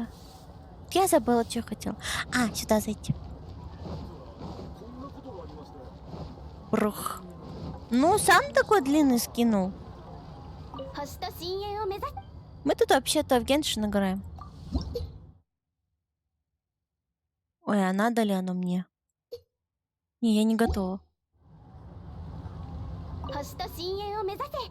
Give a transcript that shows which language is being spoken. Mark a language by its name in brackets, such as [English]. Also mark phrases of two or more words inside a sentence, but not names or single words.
[Russian] Я забыла, что хотела. А, сюда зайти. Брух. Ну, сам такой длинный скинул. [Japanese] 星と深淵を目指す。 [Russian] Мы тут вообще-то в Геншин играем. Ой, а надо ли оно мне? Не, я не готова. [Japanese] 星と深淵を目指せ。